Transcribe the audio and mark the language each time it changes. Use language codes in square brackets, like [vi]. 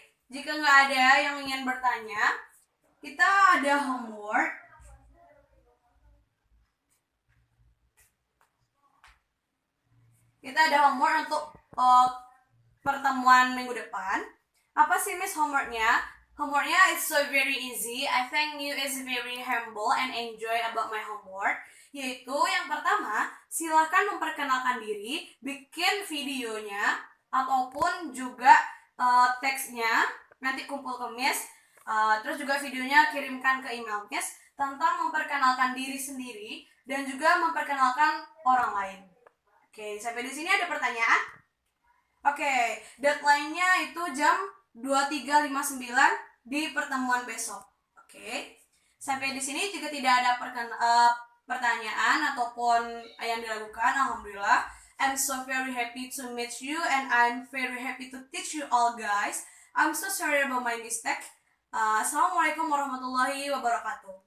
[id] Jika nggak ada yang ingin bertanya, kita ada homework. Kita ada homework untuk pertemuan minggu depan. Apa sih Miss homeworknya? [en] Homeworknya is so very easy. I think you is very humble and enjoy about my homework. [id] Yaitu yang pertama, silahkan memperkenalkan diri, bikin videonya, ataupun juga teksnya, nanti kumpul ke Miss. Terus juga videonya kirimkan ke email Miss tentang memperkenalkan diri sendiri dan juga memperkenalkan orang lain. Oke, sampai di sini ada pertanyaan? Oke, deadline-nya itu jam 23.59 di pertemuan besok. Oke. Sampai di sini juga tidak ada pertanyaan ataupun yang dilakukan. Alhamdulillah. [en] I'm so very happy to meet you and I'm very happy to teach you all guys. I'm so sorry about my mistake. [ar] Assalamualaikum warahmatullahi wabarakatuh.